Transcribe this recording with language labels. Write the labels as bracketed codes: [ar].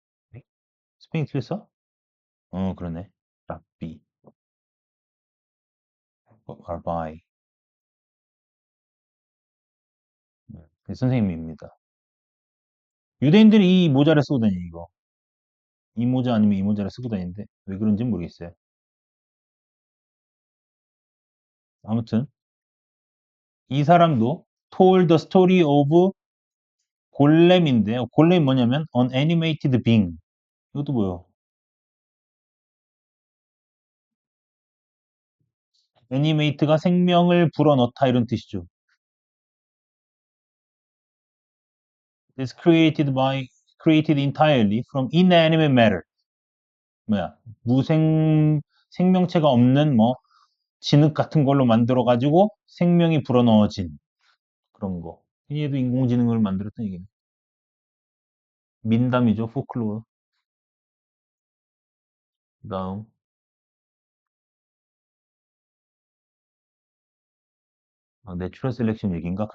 [ko] 네? 스페인 틀렸어? 그러네. 랍비, 라바이. 네, 선생님입니다. 유대인들이 이 모자를 쓰고 다니, 이거. 이 모자 아니면 이 모자를 쓰고 다니는데, 왜 그런지 모르겠어요. [en] 아무튼, 이 사람도 told the story of [ko] 골렘인데, 골렘 뭐냐면, [en] an animated being. [ko] 이것도 뭐예요? 애니메이트가 생명을 불어넣다 이런 뜻이죠. [en] is created entirely from inanimate matter. [ko] 뭐야? 생명체가 없는 뭐 진흙 같은 걸로 만들어 가지고 생명이 불어넣어진 그런 거. 얘도 인공지능을 만들었던 얘기네. 민담이죠, 포클로어. 그다음 내추럴 셀렉션 얘기인가?